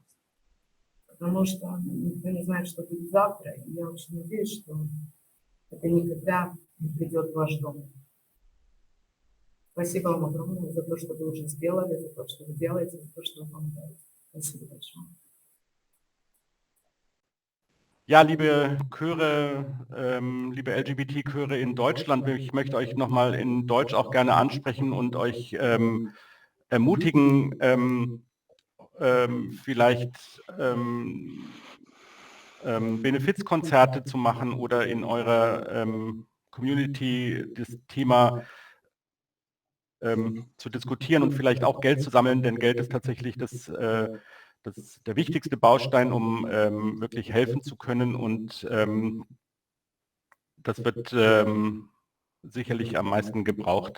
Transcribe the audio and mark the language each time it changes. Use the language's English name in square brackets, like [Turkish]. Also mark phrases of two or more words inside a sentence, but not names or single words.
[Russian] Потому что никто не знает, что будет завтра, и я очень надеюсь, что это никогда не придет в ваш дом. Спасибо вам огромное за то, что вы уже сделали, за то, что вы делаете, за то, что вы помогаете. Спасибо большое. [German] Ja, liebe Chöre, liebe LGBT-Chöre in Deutschland, ich möchte euch nochmal in Deutsch auch gerne ansprechen und euch ermutigen, vielleicht Benefizkonzerte zu machen oder in eurer Community das Thema zu diskutieren und vielleicht auch Geld zu sammeln, denn Geld ist tatsächlich der wichtigste Baustein, um wirklich helfen zu können, und das wird sicherlich am meisten gebraucht.